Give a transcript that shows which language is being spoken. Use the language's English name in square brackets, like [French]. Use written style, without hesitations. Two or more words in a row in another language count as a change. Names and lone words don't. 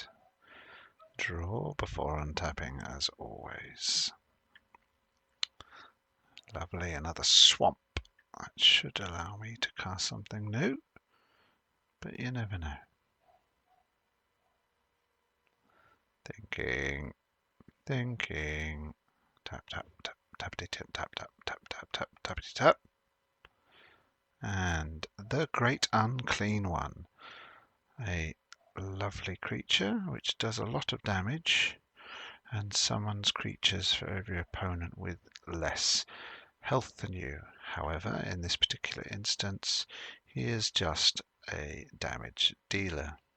[English] Draw before untapping as always. Lovely, another swamp. That should allow me to cast something new, but you never know. Thinking. Tap, tap, tap, tappity tap, tap, tap, tap, tap, tap, tappity tap. And the Great Unclean One. A lovely creature which does a lot of damage and summons creatures for every opponent with less health than you. However, in this particular instance, he is just a damage dealer.